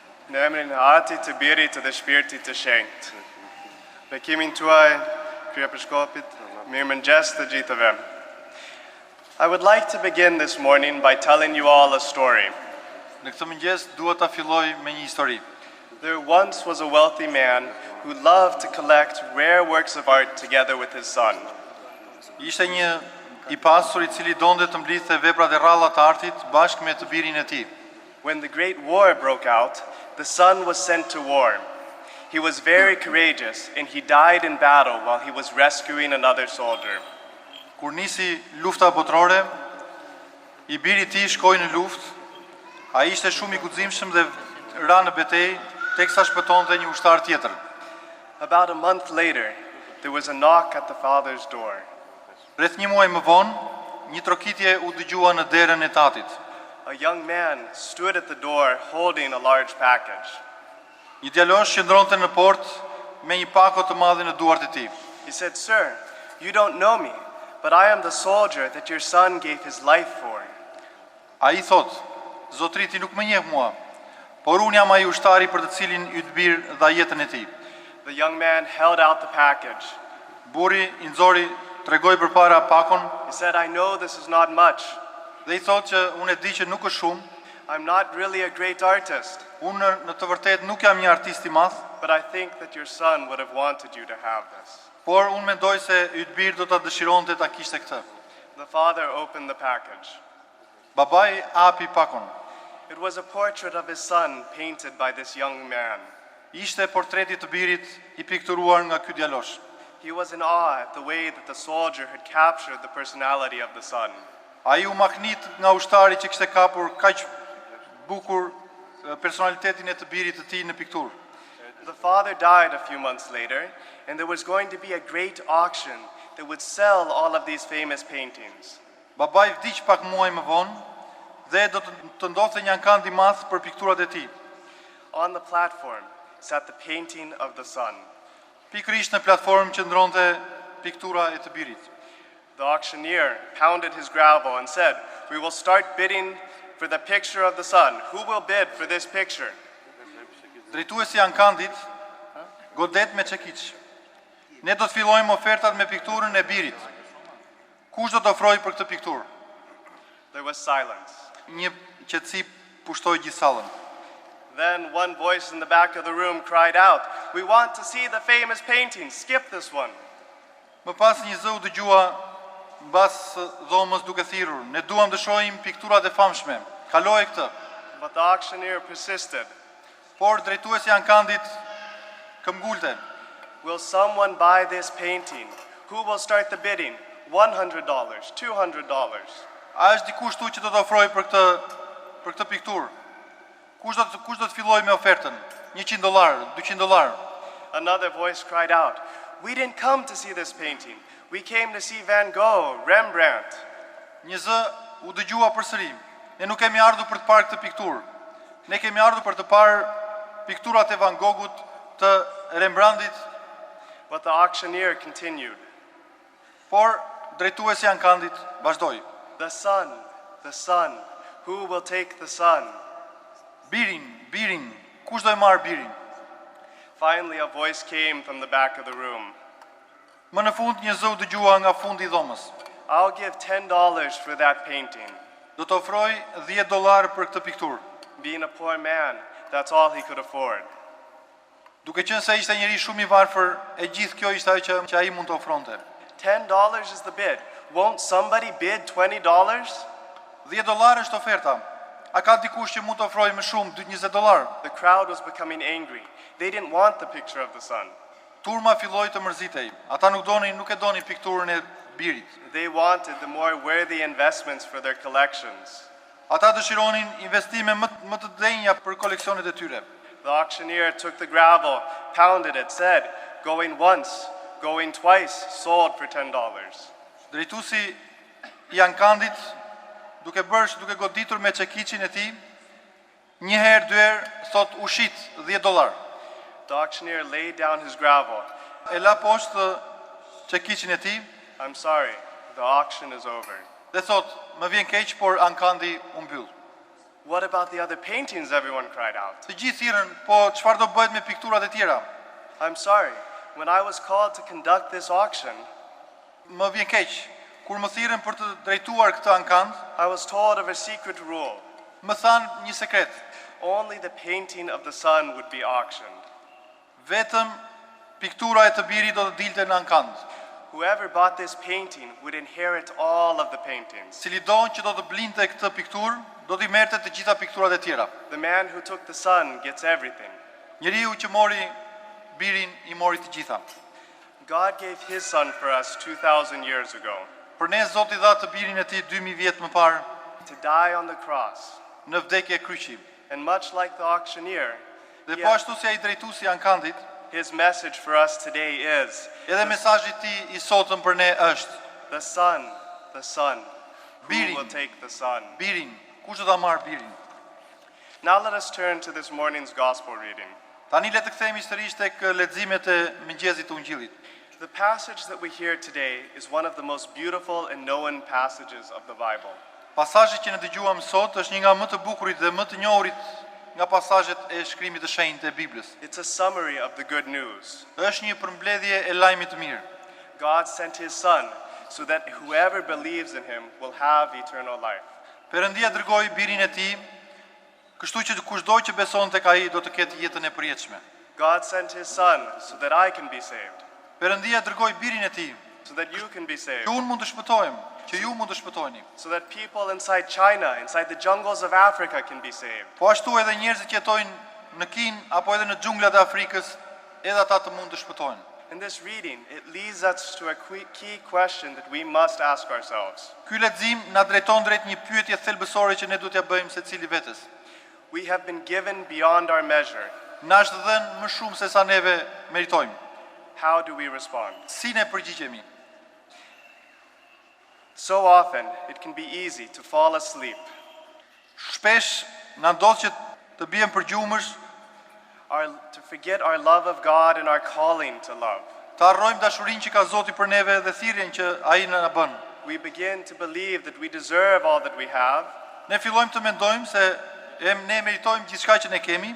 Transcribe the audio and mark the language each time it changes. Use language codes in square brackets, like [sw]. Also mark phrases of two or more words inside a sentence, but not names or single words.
[sq] Në emrin e Atit, të Birit dhe Shpirtit të Shenjtë. Bekimin tuaj, Kryepërshkopit, mirëmëngjes të gjithëve. [en] I would like to begin this morning by telling you all a story. [sq] Në këtë mëngjes dua ta filloj me një histori. [en] There once was a wealthy man who loved to collect rare works of art together with his son. [sq] Ishte një I pasur I cili donte të mblidhte veprat e rralla të artit bashkë me të birin e tij. [en] When the Great War broke out, the son was sent to war. He was very courageous and he died in battle while he was rescuing another soldier. [sq] Kur nisi lufta botërore, I biri I tij shkoi në luftë. Ai ishte shumë I guximshëm dhe ra në betejë teksa shpëtonte një ushtar tjetër. [en] About a month later, there was a knock at the father's door. [sq] Rreth një muaj më vonë, një trokitje u dëgjua në derën e tatit. [en] A young man stood at the door holding a large package. [sq] Një djalosh qëndronte në portë me një pako të madhe në duart e tij. [en] He said, "Sir, you don't know me, but I am the soldier that your son gave his life for." [sq] Ai thot, "Zotri, ti nuk më njeh mua, por unë jam ai ushtari për të cilin I të bir dha jetën e tij." [en] The young man held out the package. [sq] Burri I nxori, tregoi përpara pakon. [en] He said, "I know this is not much. [sq] Dhe I thot që unë e di që nuk është shumë. [en] I'm not really a great artist, [sq] Unë në të vërtetë nuk jam një artist I madh, [en] but I think that your son would have wanted you to have this." [sq] por unë mendoj se I të bir do ta dëshironte ta kishte këtë." [en] The father opened the package. [sq] Babai hapi pakon. [en] It was a portrait of his son painted by this young man. [sq] Ishte portreti të birit I pikturuar nga ky djalosh. [en] He was in awe at the way that the soldier had captured the personality of the son. [sq] Ai u maknit nga ushtari që kishte kapur kaq bukur personalitetin e të birit të tij në pikturë. [en] The father died a few months later, and there was going to be a great auction that would sell all of these famous paintings. [sq] Babai vdiq pak muaj më vonë dhe do të ndodhte një ankand I madh për pikturat e tij. [en] On the platform sat the painting of the son. [sq] Pikërisht në platformë qëndronte piktura e të birit. [en] The auctioneer pounded his gravel and said, "We will start bidding for the picture of the son. Who will bid for this picture?" [sq] Drejtuesi I ankandit godet me çekiç. Ne do të fillojmë ofertat me pikturën e birit. Kush do të ofrojë për këtë pikturë? [en] There was silence. [sq] Një qetësi pushtoi gjithë sallën. [en] Then one voice in the back of the room cried out, "We want to see the famous painting. Skip this one." [sq] Më pas një zë u dëgjua mbas dhomës duke thirrur, "Ne duam të shohim pikturat e famshme. Kaloje këtë." [en] But the auctioneer persisted. [sq] Por drejtuesi I ankandit këmbgulte. [en] "Will someone buy this painting? Who will start the bidding? $100, $200. [sq] A është dikush këtu që do të ofrojë për këtë pikturë? Kush do të fillojë me ofertën? $100, $200. [en] Another voice cried out, "We didn't come to see this painting. We came to see Van Gogh, Rembrandt." [sq] Një zë u dëgjua përsëri. Ne nuk kemi ardhur për të parë këtë pikturë. Ne kemi ardhur për të parë pikturat e Van Goghut, të Rembrandtit. [en] But the auctioneer continued, [sq] Por drejtuesi I ankandit vazhdoi. [en] the son, who will take the son?" [sq] Birin, kush do e marr birin? [en] Finally, a voice came from the back of the room. [sq] Më në fund një zë u dëgjua nga fundi I dhomës. [en] "I'll give $10 for that painting." [sq] Do të ofroj $10 për këtë pikturë. [en] Being a poor man, that's all he could afford. [sq] Duke qenë se ishte njëri shumë I varfër, e gjithë kjo ishte ajo që ai mund të ofronte. [en] $10 is the bid. Won't somebody bid $20? [sq] $10 është oferta. A ka dikush që mund të ofrojë më shumë, $20? [en] The crowd was becoming angry. They didn't want the picture of the son. [sq] Turma filloi të mërzitej. Ata nuk e donin pikturën e birit. [en] They wanted the more worthy investments for their collections. [sq] Ata dëshironin investime më të denja për koleksionet e tyre. [en] The auctioneer took the gravel, pounded it, said, "Going once, going twice, sold for $10." [sq] Drejtuesi I ankandit, duke goditur me çekiçin e tij, një herë, dy herë, thot ushit $10. [en] The auctioneer laid down his gravel. [sq] E la poshtë çekiçin e tij. [en] "I'm sorry, the auction is over." [sq] Dhe thot, më vjen keq, por ankandi u mbyll. [en] What about the other paintings? Everyone cried out. [sq] Të gjithë thirrën, po çfarë do bëhet me pikturat e tjera? [en] I'm sorry. When I was called to conduct this auction, [sq] Më vjen keq kur më thirrën për të drejtuar këtë ankand, [en] I was told of a secret rule. [sq] më thanë një sekret. [en] Only the painting of the sun would be auctioned. [sq] Vetëm piktura e të birit do të dilte në ankand. [en] Whoever bought this painting would inherit all of the paintings. [sq] Cili don që do të blinte këtë pikturë, do t'i merrte të gjitha pikturat e tjera. [en] The man who took the sun gets everything. [sq] Njeriu që mori birin i mori të gjitha. [en] God gave his son for us 2,000 years ago [sq] Për ne Zoti dha të birin e tij 2000 vjet më parë [en] to die on the cross. [sq] në vdekje kryqi. [en] And much like the auctioneer, [sq] Dhe po ashtu si ai drejtuesi i ankandit, [en] his message for us today is [sq] edhe mesazhi i tij i sotëm për ne është [en] the son. Who [sq] Biri. [en] will take the son? [sq] birin. Kush do ta marr birin? [en] Now let us turn to this morning's gospel reading. [sq] Tani le të kthehemi sërish tek leximet e mëngjesit të Ungjillit. [en] The passage that we hear today is one of the most beautiful and known passages of the Bible. [sq] Pasazhi që ne dëgjuam sot është një nga më të bukurit dhe më të njohurit nga pasazhet e shkrimit të shenjtë e Biblës. [en] It's a summary of the good news. [sq] Është një përmbledhje e lajmit të mirë. [en] God sent his son so that whoever believes in him will have eternal life. [sq] Perëndia dërgoi birin e tij, kështu që kushdo që beson tek ai do të ketë jetën e përjetshme. [en] God sent his son so that I can be saved, [sq] Perëndia dërgoi birin e tij, [en] so that you can be saved, [sq] që unë mund të shpëtohem, që ju mund të shpëtoheni. [en] so that people inside China, inside the jungles of Africa can be saved. [sq] Po ashtu edhe njerëzit që jetojnë në Kinë apo edhe në xhunglat e Afrikës, edhe ata të mund të shpëtohen. [en] In this reading, it leads us to a key question that we must ask ourselves. [sq] Ky lexim na drejton drejt një pyetje thelbësore që ne duhet t'ia bëjmë secili vetes. [en] We have been given beyond our measure. [sq] Na është dhënë më shumë se sa neve meritojmë. [en] How do we respond? [sq] Si ne përgjigjemi? [en] So often, it can be easy to fall asleep, [sq] Shpesh na ndodh që të bijem për gjumësh, [en] to forget our love of God and our calling to love. [sq] të harrojmë dashurinë që ka Zoti për neve dhe thirrjen që ai na bën. [en] We begin to believe that we deserve all that we have, [sq] Ne fillojmë të mendojmë se ne meritojmë gjithçka që ne kemi,